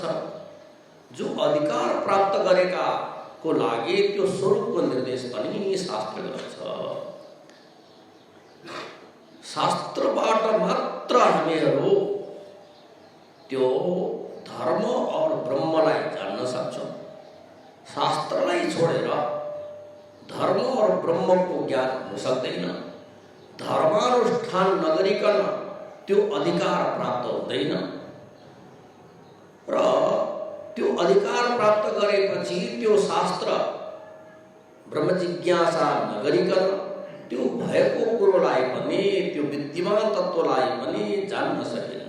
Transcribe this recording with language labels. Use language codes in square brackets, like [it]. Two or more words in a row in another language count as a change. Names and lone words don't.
[ne] जो अधिकार प्राप्त गरेका को लागि त्यो स्वरूपको निर्देश पनि शास्त्र गर्छ। शास्त्रबाट मात्र हामीहरू त्यो धर्म और ब्रह्मलाई जान्न सक्छौं। शास्त्रलाई छोडेर धर्म और ब्रह्म को ज्ञान हुन सक्दैन। धर्मानुष्ठान नगरिकन त्यो अधिकार प्राप्त हुँदैन र त्यो अधिकार प्राप्त गरेपछि त्यो शास्त्र ब्रह्म जिज्ञासा नगरिकन त्यो भएको कुरोलाई पनि, त्यो विद्यमान तत्त्वलाई पनि जान्न सकिन्न।